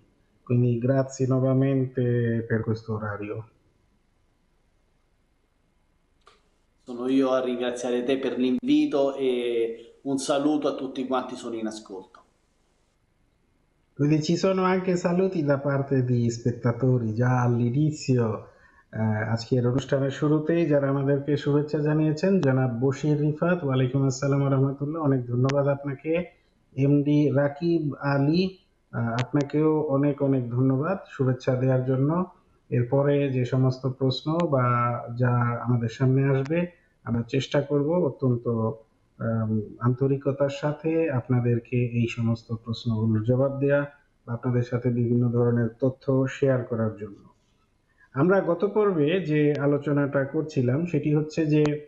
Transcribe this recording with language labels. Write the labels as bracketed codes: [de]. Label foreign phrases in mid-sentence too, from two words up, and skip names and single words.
[it] Quindi grazie nuovamente per questo orario. Sono io a ringraziare te per l'invito e un saluto a tutti quanti sono in ascolto. Quindi ci sono anche saluti da parte di spettatori già all'inizio [bn] আজকের অনুষ্ঠানের শুরুতেই যারা আমাদেরকে শুভেচ্ছা জানিয়েছেন জনাব বশির রিফাত [ar] وعليكم السلام رحمة الله [bn] অনেক ধন্যবাদ আপনাকে এমডি রাকিব আলী আপনাকেও অনেক অনেক ধন্যবাদ শুভেচ্ছা দেওয়ার জন্য এরপরে যে সমস্ত প্রশ্ন বা যা আমাদের সামনে আসবে আমরা চেষ্টা করব অত্যন্ত আম, আন্তরিকতার সাথে আপনাদেরকে এই সমস্ত প্রশ্নগুলোর জবাব দেয়া বা আপনাদের সাথে বিভিন্ন ধরনের তথ্য শেয়ার করার জন্য আমরা গত পর্বে যে আলোচনাটা করছিলাম সেটি হচ্ছে যে